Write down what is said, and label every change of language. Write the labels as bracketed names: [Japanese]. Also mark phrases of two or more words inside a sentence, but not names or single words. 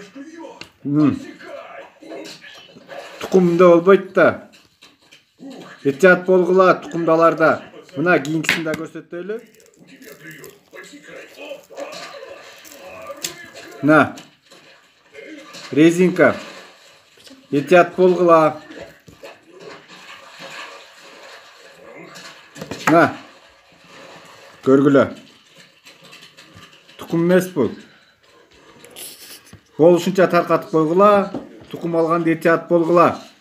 [Kyrgyz] Тукумда болбойт да. Этият болгула тукумдаларда. Мына кийинкисин да көрсөтөлү. На. Резинка. Этият болгула. На, көргүлү. Тукум мес бу. Болушунча таркатып койгула, тукум алган этият болгула.